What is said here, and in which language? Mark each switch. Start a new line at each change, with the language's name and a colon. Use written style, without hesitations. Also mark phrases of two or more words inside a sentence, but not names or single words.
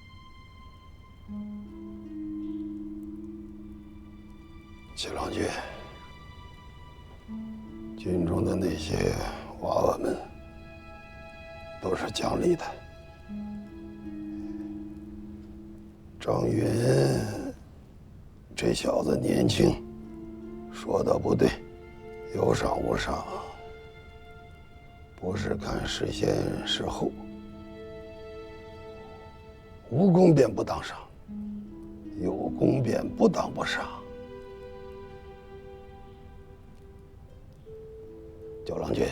Chinese: 七郎君，軍中的那些娃娃們都是講理的。張雲這小子年輕，說的不對，有賞無賞，不是看是先是後，無功便不當賞，有功便不當不賞。九郎君，